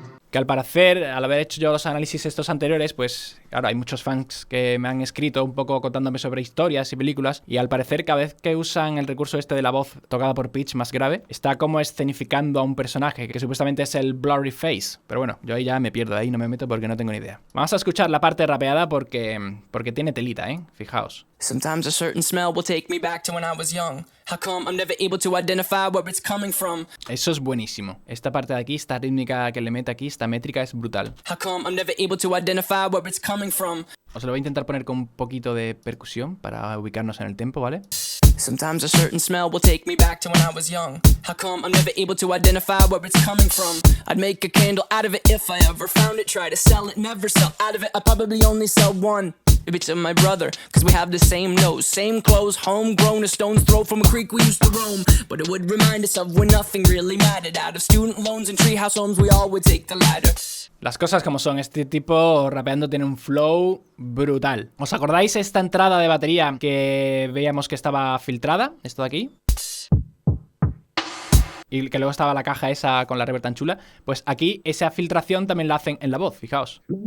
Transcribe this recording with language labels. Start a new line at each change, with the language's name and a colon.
Spanish: Que al parecer, al haber hecho yo los análisis estos anteriores, pues claro, hay muchos fans que me han escrito un poco contándome sobre historias y películas, y al parecer cada vez que usan el recurso este de la voz tocada por pitch más grave, está como escenificando a un personaje que supuestamente es el Blurry Face. Pero bueno, yo ahí ya me pierdo, ahí no me meto porque no tengo ni idea. Vamos a escuchar la parte rapeada porque tiene telita, fijaos.
English: Sometimes a certain smell will take me back to when I was young. How come I'm never able to identify where it's coming from?
Spanish: Eso es buenísimo. Esta parte de aquí, esta rítmica que le mete aquí, esta métrica es brutal.
English: How come I'm never able to identify where it's coming from?
Spanish: Os lo voy a intentar poner con un poquito de percusión para ubicarnos en el tempo, ¿vale?
English: Sometimes a certain smell will take me back to when I was young. How come I'm never able to identify where it's coming from? I'd make a candle out of it if I ever found it. Try to sell it, never sell out of it. I'd probably only sell one. Maybe to my brother, cause we have the same nose, same clothes, homegrown, a stone's throw from a creek we used to roam. But it would remind us of when nothing really mattered. Out of student loans and treehouse homes, we all would take the ladder.
Spanish: Las cosas como son, este tipo rapeando tiene un flow brutal. ¿Os acordáis esta entrada de batería que veíamos que estaba filtrada? Esto de aquí. Y que luego estaba la caja esa con la reverb tan chula. Pues aquí esa filtración también la hacen en la voz, fijaos.